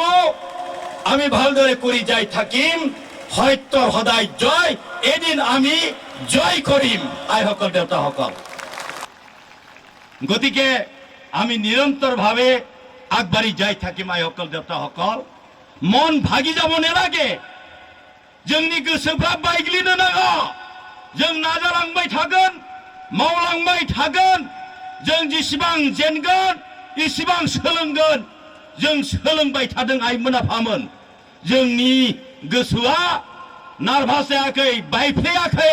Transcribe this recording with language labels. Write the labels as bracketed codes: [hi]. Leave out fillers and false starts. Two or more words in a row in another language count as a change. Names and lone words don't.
[as] আমি ভালদৰে কৰি যাই থাকিম। সত্যৰ সদায় জয়, এদিন আমি জয় কৰিম আইসকল দেউতাসকল। গতিকে আমি নিৰন্তৰভাৱে আগবাঢ়ি যাই থাকিম আইসকল দেউতাসকল। মন ভাগি যাব নালাগে, [brx] जोंनि गोसोफ्रा बायग्लिनो नाङा। जों नाजालांबाय थागोन, मावलांबाय थागोन। जों जेसेबां जेनगोन एसेबां सोलोंगोन। जों सोलोंबाय थादों आइमोन आफामोन। जोंनि गोसोआ नार्भास जायाखै, बायफ्लेयाखै।